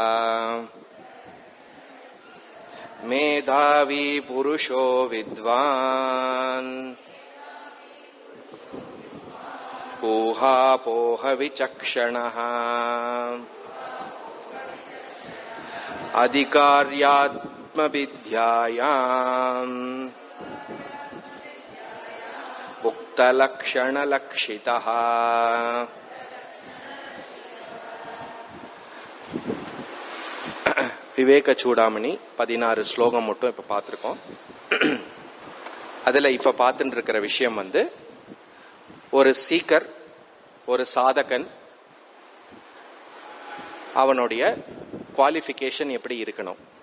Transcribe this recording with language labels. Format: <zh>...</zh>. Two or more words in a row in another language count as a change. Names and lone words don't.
<sa>मेधावी पुरुषो विद्वान् ऊहापोह विचक्षणः अधिकार्यात्मविद्यायाम् उक्तलक्षणलक्षितः.</sa> <ta>விவேக சூடாமணி 16 ஸ்லோகம் மட்டும் இப்ப பார்த்திருக்கோம். அதுல இப்ப பார்த்துட்டு இருக்கிற விஷயம் ஒரு சீக்கர், ஒரு சாதகன், அவனுடைய குவாலிஃபிகேஷன் எப்படி இருக்கணும்.</ta>